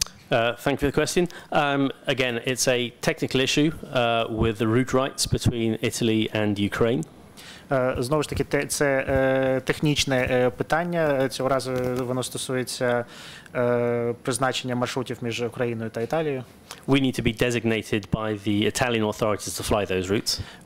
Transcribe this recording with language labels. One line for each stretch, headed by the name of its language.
English: Thank you for the question. Again, it's a technical issue with the route rights between Italy and Ukraine.
Ukrainian: Знову ж таки, це технічне питання. Цього разу воно стосується призначення маршрутів між Україною та Італією.
English: We need to be designated by the Italian authorities to fly those routes.